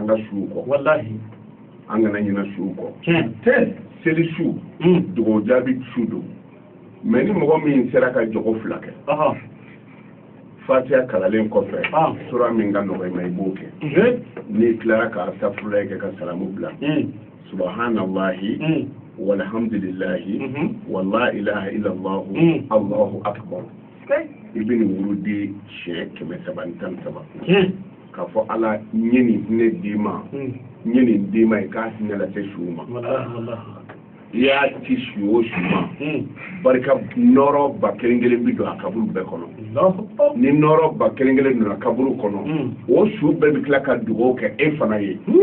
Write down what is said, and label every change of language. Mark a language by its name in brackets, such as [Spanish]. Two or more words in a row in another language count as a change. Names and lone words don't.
[Bambara] ka suw kɔ an kana ɲinɛ suw kɔ seli su dugawu jaabi su don mais ni mɔgɔ min sera ka jogo fila kɛ Fatiha kalalen kɔfɛ sura min ka nɔgɔ i ma i b'o kɛ n'i tilara ka astafurulayi kɛ ka salamu bila [Arabic] سبحان الله والحمد لله ولا إله إلا الله الله أكبر [Bambara] i bɛ nin wurudi siɲɛ 313 k'a fɔ Ala n ye nin hinɛ d'i ma n ye nin d'i ma i k'a hinɛ lase suw ma i y'a ci su o su ma barika nɔrɔ ba kelen kelen bi don a kaburu bɛɛ kɔnɔ ni nɔrɔ ba kelen kelen donna kaburu kɔnɔ o su bɛɛ bɛ tila ka dugawu kɛ e fana ye